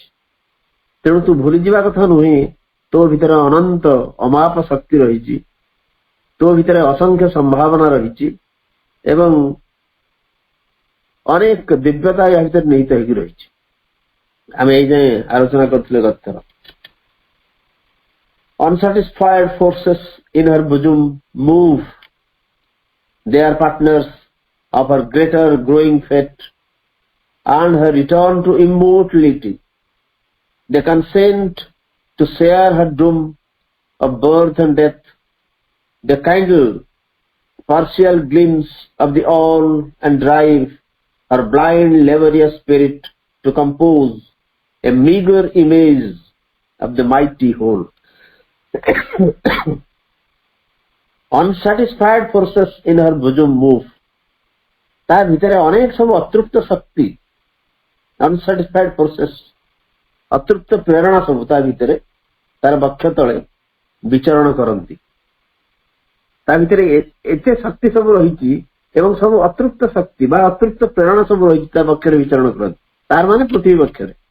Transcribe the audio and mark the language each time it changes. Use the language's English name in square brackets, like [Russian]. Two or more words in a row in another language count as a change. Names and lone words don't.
[Odia] ତେଣୁ ତୁ ଭୁଲିଯିବା କଥା ନୁହେଁ, ତୋ ଭିତରେ ଅନନ୍ତ ଅମାପ ଶକ୍ତି ରହିଛି, ତୋ ଭିତରେ ଅସଂଖ୍ୟ ସମ୍ଭାବନା ରହିଛି ଏବଂ ଅନେକ ଦିବ୍ୟତା ଏହା ଭିତରେ ନିହିତ ହେଇକି ରହିଛି। ଆମେ ଏଇ ଯାଏଁ ଆଲୋଚନା କରିଥିଲେ ଗତଥର। [English] Unsatisfied forces in her bosom move. They are partners of her greater growing fate and her return to immortality. They consent to share her doom of birth and death. They kindle partial glimpse of the all and drive her blind laborious spirit to compose a meager image of the mighty whole. Unsatisfied forces in her bosom move. [Odia] ତା ଭିତରେ ଅନେକ ସବୁ ଅତୃପ୍ତ ଶକ୍ତି, [English] unsatisfied forces, [Odia] ଅତୃପ୍ତ ପ୍ରେରଣା ସବୁ ତା ଭିତରେ ତାର ବକ୍ଷ ତଳେ ବିଚରଣ କରନ୍ତି। ତା ଭିତରେ ଏତେ ଶକ୍ତି ସବୁ ରହିଛି ଏବଂ ସବୁ ଅତୃପ୍ତ ଶକ୍ତି ବା ଅତୃପ୍ତ ପ୍ରେରଣା ସବୁ ରହିଛି ତା ବକ୍ଷରେ ବିଚରଣ କରନ୍ତି, ତାର ମାନେ ପୃଥିବୀ ବକ୍ଷରେ।